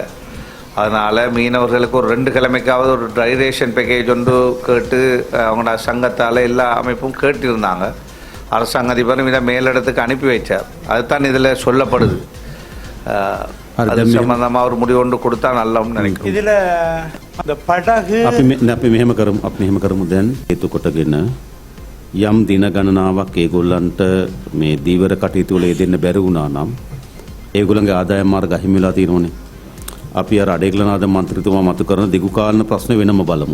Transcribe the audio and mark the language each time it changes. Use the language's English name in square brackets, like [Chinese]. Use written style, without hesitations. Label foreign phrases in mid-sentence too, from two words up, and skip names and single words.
[Tamil] அதனால் மீனவர்களுக்கு ஒரு 2 கிழமைக்காவது ஒரு [English] dry ration package [Tamil] ஒன்று கேட்டு அவங்களோட சங்கத்தால் எல்லா அமைப்பும் கேட்டிருந்தாங்க. அரசாங்க அதிபரும் இதை மேலிடத்துக்கு அனுப்பி வைச்சார். அதுதான் இதில் சொல்லப்படுது. அது சம்பந்தமாக ஒரு முடிவு ஒன்று கொடுத்தா நல்லம்னு நினைக்கிறேன். இதில் அந்த படகு [Sinhala] අපි මෙහෙම කරමු දැන් හේතු කොටගෙන යම් දින ගණනාවක් ඒගොල්ලන්ට මේ දීවර කටයුතු වල යෙදෙන්න බැරි වුණා නම් ඒගොල්ලන්ගේ ආදායම් මාර්ග අහිමි වෙලා තියෙනවනේ. අපි අර අඩේගලනාද මන්ත්‍රීතුමා මතු කරන දිගු කාලන ප්‍රශ්න වෙනම බලමු.